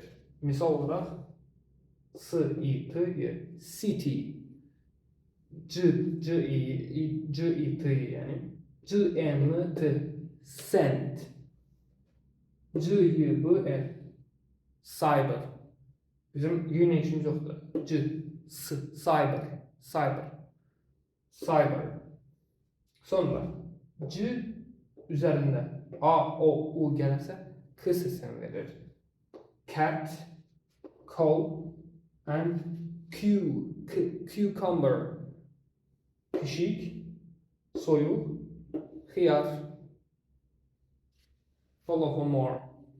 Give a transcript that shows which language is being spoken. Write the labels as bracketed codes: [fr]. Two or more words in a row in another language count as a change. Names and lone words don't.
[az] Misal olaraq, S, I, T, Y, city, C, I, T, yəni, C, N, T, cent, C, Y, B, L, cyber. Bizim Y ilə işimiz yoxdur. C, S, cyber. Sonra, C üzərində A, O, U gəlirsə, K səsini verir. [en] Cat, coal, and cucumber. [az] Pişik, soyuq, xiyar. [en] Follow for more.